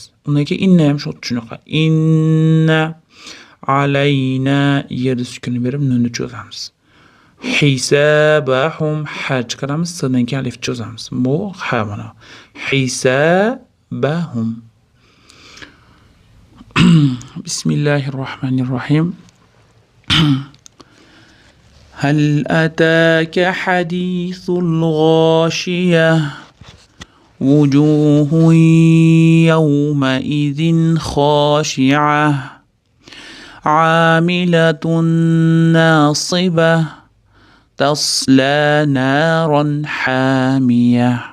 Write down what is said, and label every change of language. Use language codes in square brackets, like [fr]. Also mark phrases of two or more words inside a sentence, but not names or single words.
[uz] Undan keyin inna ham shunaqa. [ar] إن علينا [uz] yerda sukun berib nunni cho'zamiz. Hisabahum ha chiqaramiz, sirdan keyin alif cho'zamiz. Bu ha mana. Hisabahum. [ar] بسم الله الرحمن الرحيم. هل أتاك حديث الغاشية وجوه يومئذ خاشعة عاملة ناصبة تصلى نارا حامية